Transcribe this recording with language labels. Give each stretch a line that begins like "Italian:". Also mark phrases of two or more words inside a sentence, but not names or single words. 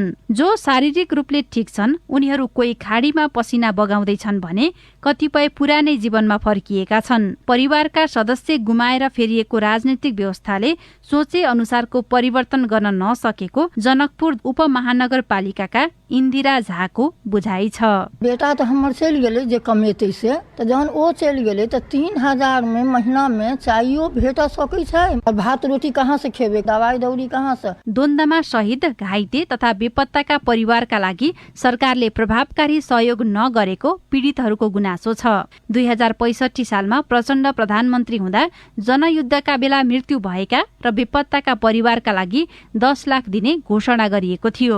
Nepali: जो शारीरिक रूपले ठिक छन् उनीहरू कोही खाडीमा पसिना बगाउँदैछन् भने कतिपय पुरानै जीवनमा फर्किएका छन्। परिवारका सदस्य गुमाएर फेरिएको राजनीतिक व्यवस्थाले सोचे अनुसारको परिवर्तन गर्न नसकेको जनकपुर उपमहानगरपालिकाका इन्दिरा झाको बुझाइ छ।
Maithili: बेटा तो हमर चलि गेलै जे कमेतै से, त जहन ओ चलि गेलै त 3000 में महीना में चाहियो भेट सकै छै। भात रोटी कहाँ से खेबे, दवाई दौरी कहाँ से।
Nepali: द्वन्द्वमा शहीद, घाइते तथा बेपत्ताका परिवारका लागि सरकारले प्रभावकारी सहयोग नगरेको पीडितहरूको गुनासो छ। 2065 सालमा प्रचण्ड प्रधानमन्त्री हुँदा जनयुद्धका बेला मृत्यु भएका र बेपत्ताका परिवारका लागि 10 लाख दिने घोषणा गरिएको थियो।